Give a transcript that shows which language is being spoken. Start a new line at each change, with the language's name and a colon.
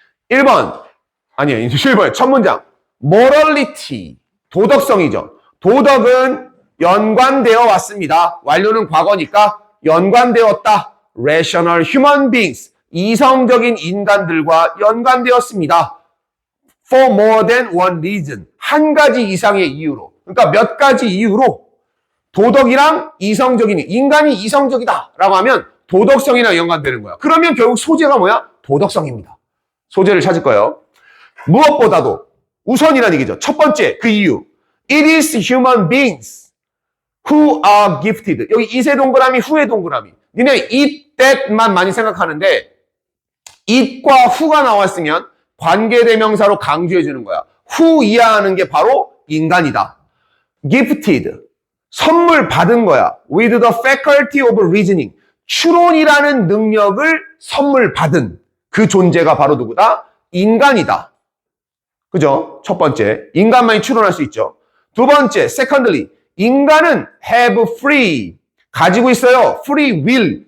Korean: 1번, 아니에요. 1번에 첫 문장. morality, 도덕성이죠. 도덕은 연관되어 왔습니다. 완료는 과거니까 연관되었다.
English: rational human beings,
Korean: 이성적인 인간들과 연관되었습니다.
English: for more than one reason,
Korean: 한 가지 이상의 이유로. 그러니까 몇 가지 이유로 도덕이랑 이성적인, 인간이 이성적이다 라고 하면 도덕성이랑 연관되는 거야. 그러면 결국 소재가 뭐야? 도덕성입니다. 소재를 찾을 거예요. 무엇보다도 우선이라는 얘기죠. 첫 번째, 그 이유.
English: It is human beings who are gifted.
Korean: 여기 이세 동그라미, 후의 동그라미. 니네 it, that만 많이 생각하는데 it과 who가 나왔으면 관계대명사로 강조해 주는 거야. who 이해하는 게 바로 인간이다. gifted. 선물 받은 거야.
English: with the faculty of reasoning.
Korean: 추론이라는 능력을 선물 받은 그 존재가 바로 누구다? 인간이다. 그죠? 첫 번째, 인간만이 추론할 수 있죠. 두 번째, secondly, 인간은
English: have free,
Korean: 가지고 있어요.
English: free will.